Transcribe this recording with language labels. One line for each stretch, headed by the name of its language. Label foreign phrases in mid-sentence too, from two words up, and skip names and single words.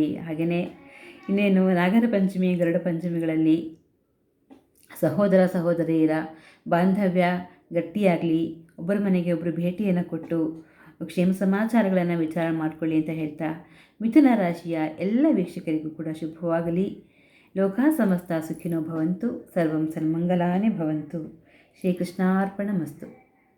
Kannada: ಹಾಗೆಯೇ ಇನ್ನೇನು ನಾಗರ ಪಂಚಮಿ, ಗರುಡ ಪಂಚಮಿಗಳಲ್ಲಿ ಸಹೋದರ ಸಹೋದರಿಯರ ಬಾಂಧವ್ಯ ಗಟ್ಟಿಯಾಗಲಿ, ಒಬ್ಬರ ಮನೆಗೆ ಒಬ್ಬರು ಭೇಟಿಯನ್ನು ಕೊಟ್ಟು ಕ್ಷೇಮ ಸಮಾಚಾರಗಳನ್ನು ವಿಚಾರ ಮಾಡಿಕೊಳ್ಳಿ ಅಂತ ಹೇಳ್ತಾ, ಮಿಥುನ ರಾಶಿಯ ಎಲ್ಲ ವೀಕ್ಷಕರಿಗೂ ಕೂಡ ಶುಭವಾಗಲಿ.
Sanskrit: ಲೋಕ ಸಮಸ್ತ ಸುಖಿನೋ ಭವಂತು, ಸರ್ವಂ ಸನ್ಮಂಗಲಾನಿ ಭವಂತು. ಶ್ರೀಕೃಷ್ಣಾರ್ಪಣಮಸ್ತು.